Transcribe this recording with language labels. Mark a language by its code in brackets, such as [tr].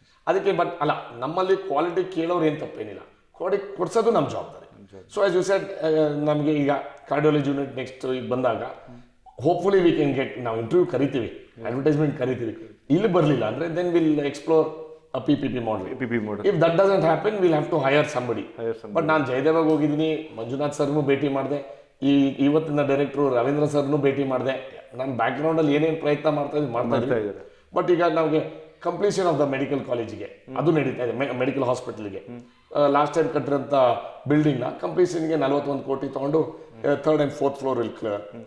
[kn] ಅದಕ್ಕೆ ಬಟ್ ಅಲ್ಲ, ನಮ್ಮಲ್ಲಿ ಕ್ವಾಲಿಟಿ ಕೇಳೋರು ಏನು ತಪ್ಪೇನಿಲ್ಲ, ಕೊಡ್ಸೋದು ನಮ್ಮ ಜವಾಬ್ದಾರಿ. [en] so as you said, [kn] ನಮಗೆ ಈಗ ಕಾರ್ಡಿಯಾಲಜಿ ಯೂನಿಟ್ ನೆಕ್ಸ್ಟ್ ಈಗ ಬಂದಾಗ [en] hopefully we can get, [kn] ನಾವು ಇಂಟರ್ವ್ಯೂ ಕರಿತೀವಿ, ಅಡ್ವರ್ಟೈಸ್ಮೆಂಟ್ ಕರಿತೀವಿ. ಇಲ್ಲಿ ಬರಲಿಲ್ಲ ಅಂದರೆ [en] Then will explore a PPP model. If that doesn't happen, we'll have to hire somebody. [kn] But ನಾನು ಜಯದೇವಾಗ ಹೋಗಿದ್ದೀನಿ, ಮಂಜುನಾಥ್ ಸರ್ನು ಭೇಟಿ ಮಾಡಿದೆ, ಇವತ್ತಿನ ಡೈರೆಕ್ಟ್ರು ರವೀಂದ್ರ ಸರ್ನು ಭೇಟಿ ಮಾಡಿದೆ. ನನ್ನ ಬ್ಯಾಕ್ಗ್ರೌಂಡಲ್ಲಿ ಏನೇನು ಪ್ರಯತ್ನ ಮಾಡ್ತಾ ಇದ್ದಾರೆ. ಬಟ್ ಈಗ ನಮಗೆ [en] completion of the [kn] ಮೆಡಿಕಲ್ ಕಾಲೇಜಿಗೆ ಅದು ನಡೀತಾ ಇದೆ, ಮೆಡಿಕಲ್ ಹಾಸ್ಪಿಟಲ್ಗೆ. ಲಾಸ್ಟ್ ಟೈಮ್ ಕಟ್ಟಿರೋಂಥ ಬಿಲ್ಡಿಂಗ್ನ ಕಂಪ್ಲೀಷನ್ಗೆ 41 ಕೋಟಿ ತೊಗೊಂಡು [en] 3rd and 4th floor will clear.